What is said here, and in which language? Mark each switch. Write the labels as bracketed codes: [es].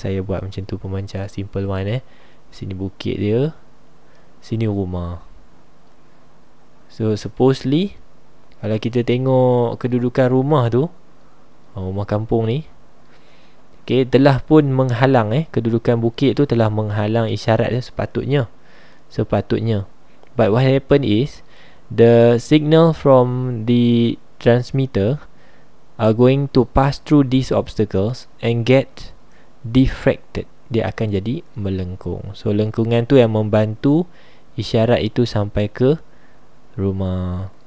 [ms] Saya buat macam tu, pemancar [en] simple one. [ms] Sini bukit dia, sini rumah. So supposedly, kalau kita tengok kedudukan rumah tu, rumah kampung ni, okay, telah pun menghalang kedudukan bukit tu telah menghalang isyarat dia sepatutnya. [en] But what happened is, the signal from the transmitter are going to pass through these obstacles and get diffracted. [ms] Dia akan jadi melengkung. So lengkungan tu yang membantu isyarat itu sampai ke rumah.